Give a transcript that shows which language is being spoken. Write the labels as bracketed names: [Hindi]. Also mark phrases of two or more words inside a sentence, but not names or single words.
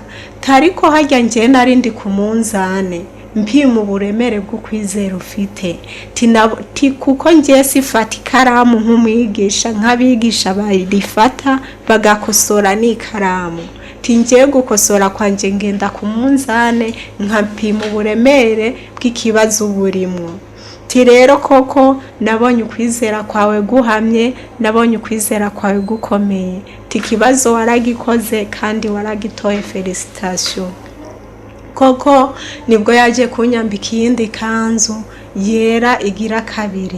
[Rundi] Tariko harya nje nari ndi ku munzane mpima uburemere bw'ukwizera ufite, ti kuko ngiye sifata ikaramu nk'umwigisha nk'abigisha barifata bagakosora n'ikaramu, ti ngiye gukosora kwanje ngenda ku munzane nkapima uburemere bw'ikibazo burimwo. Ti rero koko nabonye ukwizera kwawe guhamye, nabonye ukwizera kwawe gukomeye, ti kibazo waragikoze kandi waragitoye, felicitation. Koko nibwo yaje kunyambika iyindi kanzu yera igira kabiri.